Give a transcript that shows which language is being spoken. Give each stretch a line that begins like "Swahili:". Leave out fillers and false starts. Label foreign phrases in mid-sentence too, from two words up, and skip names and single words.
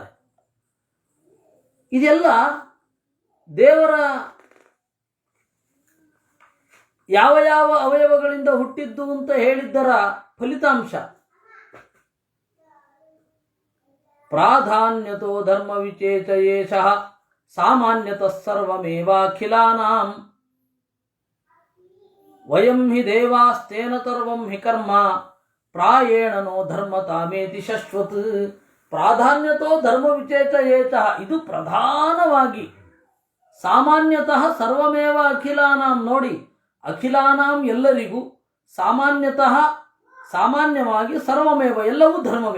Kannada: ಇದೆಲ್ಲ ದೇವರ ಯಾವ ಯಾವ ಅವಯವಗಳಿಂದ ಹುಟ್ಟಿದ್ದು ಅಂತ ಹೇಳಿದ್ದರ ಫಲಿತಾಂಶ.
Sanskrit: ಪ್ರಾಧಾನ್ಯತೋ ಧರ್ಮ ವಿಚೇತಯೇಷಃ ಸಾಮಾನ್ಯತಃ ಸರ್ವಮೇವಾಖಿಲಾನಾಂ ವಯಂ ಹಿ ದೇವಾಸ್ತೇನ ಸರ್ವಂ ಹಿ ಕರ್ಮ ಪ್ರಾಯೇಣ ನೋ ಧರ್ಮತಾಮೇತಿ ಶಶ್ವತ್. ಪ್ರಾಧಾನ್ಯತೋ ಧರ್ಮ ವಿಚೇತಯೇಷಃ,
Kannada: ಇದು ಪ್ರಧಾನವಾಗಿ.
Sanskrit: ಸಾಮಾನ್ಯತಃ ಸರ್ವಮೇವ ಅಖಿಲಾನಾಂ,
Kannada: ನೋಡಿ, ಅಖಿಲಾನಾಂ ಎಲ್ಲರಿಗೂ, ಸಾಮಾನ್ಯತಃ ಸಾಮಾನ್ಯವಾಗಿ, ಸರ್ವಮೇವ ಎಲ್ಲವೂ ಧರ್ಮವೇ.